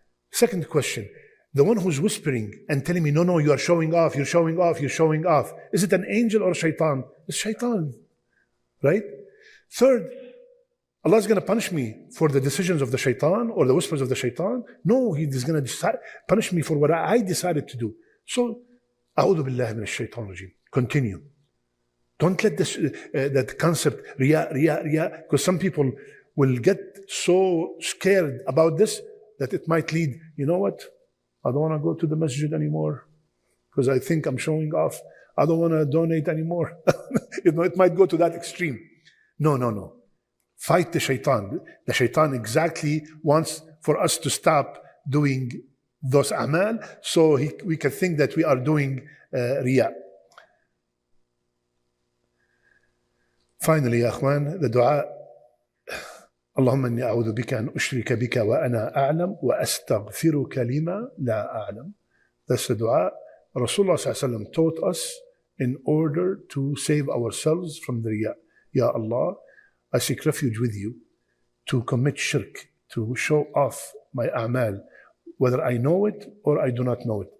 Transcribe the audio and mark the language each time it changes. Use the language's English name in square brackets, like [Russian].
[English] Second question, the one who's whispering and telling me, no, you are showing off, you're showing off, you're showing off. Is it an angel or shaitan? It's shaitan. Right? Third, Allah is going to punish me for the decisions of the shaitan or the whispers of the shaitan? No, He is going to punish me for what I decided to do. [Arabic] So, أعوذ بالله من الشيطان الرجيم. [English] Continue. Don't let this that concept, riya, because some people will get so scared about this that it might lead, you know what? I don't want to go to the masjid anymore because I think I'm showing off. I don't want to donate anymore. It might go to that extreme. No. Fight the shaitan. The shaitan exactly wants for us to stop doing those amal, so we can think that we are doing riya. Finally, ya akhwan, the dua, [Arabic] اللهم إني أعوذ بك أن أشرك بك وأنا أعلم وأستغفرك لما لا أعلم. [English] That's the dua Rasulullah ﷺ taught us in order to save ourselves from the riya. Ya Allah, I seek refuge with you to commit shirk, to show off my a'mal, whether I know it or I do not know it.